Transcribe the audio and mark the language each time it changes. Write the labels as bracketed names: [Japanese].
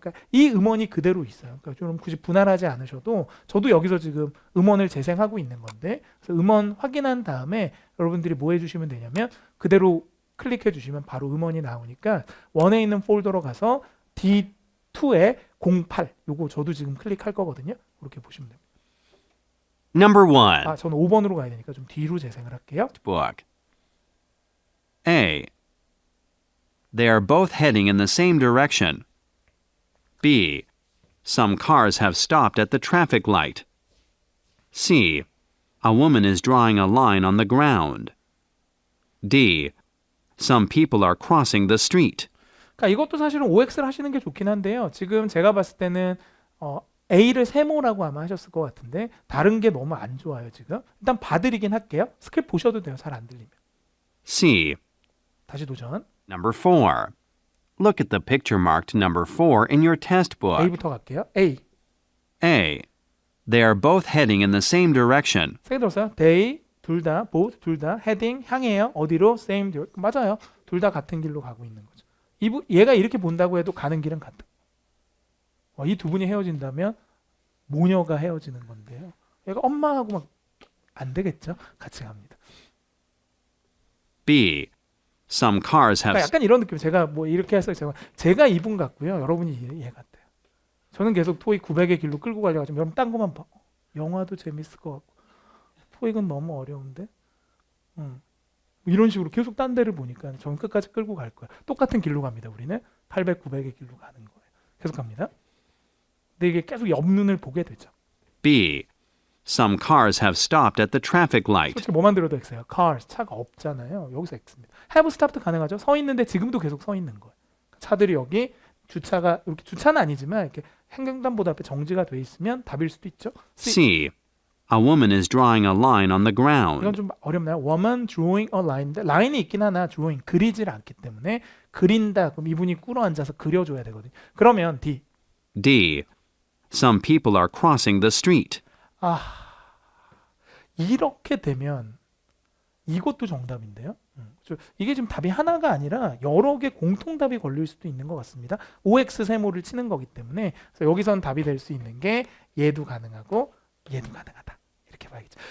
[Korean] 그러니까 이 음원이 그대로 있어요. 그러니까 좀 굳이 분할하지 않으셔도 저도 여기서 지금 음원을 재생하고 있는 건데 그래서 음원 확인한 다음에 여러분들이 뭐 해주시면 되냐면 그대로 클릭해 주시면 바로 음원이 나오니까 원에 있는 폴더로 가서 D2에 08 요거 저도 지금 클릭할 거거든요. 그렇게 보시면 됩니다. [English] Number 1. [Korean] 저는 5번으로 가야 되니까 좀 뒤로 재생을 할게요. [English] Book. A. They are both heading in the same direction. B. Some cars have stopped at the traffic light. C. A woman is drawing a line on the ground. D. Some people are crossing the street. [Korean] 그러니까 이것도 사실은 OX를 하시는 게 좋긴 한데요. 지금 제가 봤을 때는 A를 세모라고 아마 하셨을 것 같은데 다른 게 너무 안 좋아요 지금. 일단 봐드리긴 할게요. 스크립트 보셔도 돼요. 잘 안 들리면. C. 다시 도전. [English] Number 4. Look at the picture marked number 4 in your test book. [Korean] A부터 갈게요. A. [English] A. They are both heading in the same direction. [Korean] 세 개 들었어요. They 둘 다, both 둘 다, heading 향해요. 어디로? [English] Same direction. [Korean] 맞아요. 둘 다 같은 길로 가고 있는 거죠. 얘가 이렇게 본다고 해도 가는 길은 같다. 이 두 분이 헤어진다면 모녀가 헤어지는 건데요. 얘가 엄마하고 막 안 되겠죠? 같이 갑니다. [English] B. Some cars have [Korean] 그러니까 약간 이런 느낌. 제가 뭐 이렇게 해서 제가 이분 같고요. 여러분이 얘 같아요. 저는 계속 토익 900의 길로 끌고 가려고 여러분 딴 것만 봐. 영화도 재밌을 것 같고 토익은 너무 어려운데 이런 식으로 계속 딴 데를 보니까 전 끝까지 끌고 갈 거야. 똑같은 길로 갑니다. 우리는 800, 900의 길로 가는 거예요. 계속 갑니다. 근데 이게 계속 옆눈을 보게 되죠. [English] B. Some cars have stopped at the traffic light. [Korean] 솔직히 뭐만 들어도 X예요. cars, 차가 없잖아요. 여기서 X입니다. have stopped 가능하죠. 서 있는데 지금도 계속 서 있는 거예요. 차들이 여기 주차가 이렇게 주차는 아니지만 이렇게 횡단보도 앞에 정지가 돼 있으면 답일 수도 있죠. [English] C. A woman is drawing a line on the [Korean] 이건 [English] ground. [Korean] 좀 어렵나요? [English] woman drawing a line [Korean] 인데 라인이 있긴 하나 drawing 그리질 않기 때문에 그린다. 그럼 이분이 꿇어 앉아서 그려줘야 되거든요. 그러면 D. [English] D. Some people are crossing the street. [Korean] 이렇게 되면 이것도 정답인데요. 이게 지금 답이 하나가 아니라 여러 개 공통답이 걸릴 수도 있는 것 같습니다. OX 세모를 치는 거기 때문에 그래서 여기선 답이 될 수 있는 게 얘도 가능하고 얘도 가능하다. 이렇게 봐야겠죠.